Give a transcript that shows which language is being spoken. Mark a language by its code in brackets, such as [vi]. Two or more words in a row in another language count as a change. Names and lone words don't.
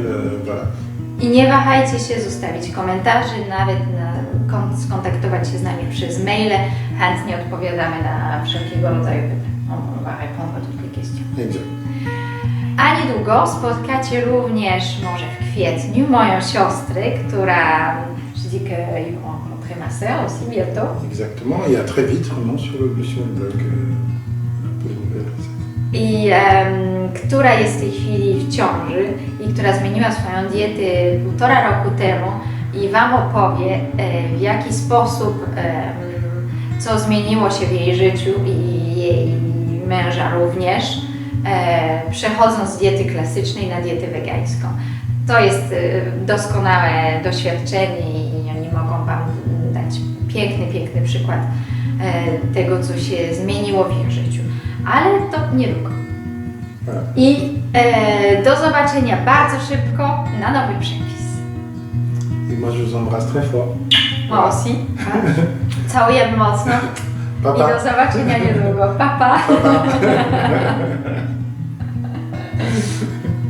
[fr] Voilà. [pl] I nie wahajcie się zostawić komentarzy, nawet skontaktować się z nami przez maile. Chętnie odpowiadamy na wszelkiego rodzaju pytania. [fr] On va répondre à toutes les questions. Exact. [pl] A niedługo spotkacie również, może w kwietniu, moją siostrę, która, [fr] je dis qu'ils vont rencontrer ma sœur aussi bientôt. Exactement, et à très vite vraiment sur le blog pour les nouvelles recettes. [pl] I która jest w tej chwili w ciąży i która zmieniła swoją dietę 1,5 roku temu i Wam opowie, w jaki sposób, co zmieniło się w jej życiu i jej męża również przechodząc z diety klasycznej na dietę wegańską. To jest doskonałe doświadczenie i oni mogą Wam dać piękny przykład tego, co się zmieniło w ich życiu. Ale to niedługo. I do zobaczenia bardzo szybko na nowy przepis. [fr] Et moi je vous embrasse très fort. Moi aussi. [pl] Całuję mocno. Papa. I do zobaczenia niedługo. Pa, pa. Papa.